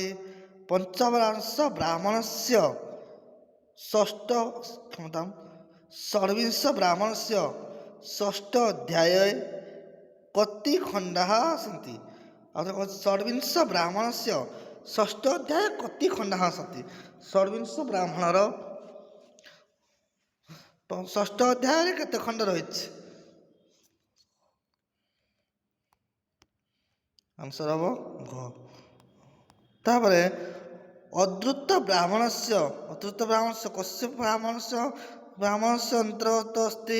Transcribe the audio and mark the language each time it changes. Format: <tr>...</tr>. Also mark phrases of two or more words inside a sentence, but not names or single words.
<sa>पंचवंश ब्राह्मणस्य षष्ठ षड्विंश ब्राह्मणस्य षष्ठ अध्याये कति खण्डाः सन्ति? षड्विंश ब्राह्मणस्य षष्ठ अध्याये कति खण्डाः सन्ति?</sa> <or>ଷଡ୍ବିଂଶ ବ୍ରାହ୍ମଣର ଷଷ୍ଠ अध्याୟରେ କେତେ ଖଣ୍ଡ ରହିଛି? ଆନ୍ସର ହେବ ଘ।</or> <sa>ତାପରେ ଅଦ୍ରୁତ ବ୍ରାହ୍ମଣସ୍ୟ କସ୍ୟ ବ୍ରାହ୍ମଣସ୍ୟ ଅନ୍ତର୍ଗତ अस्ति?</sa>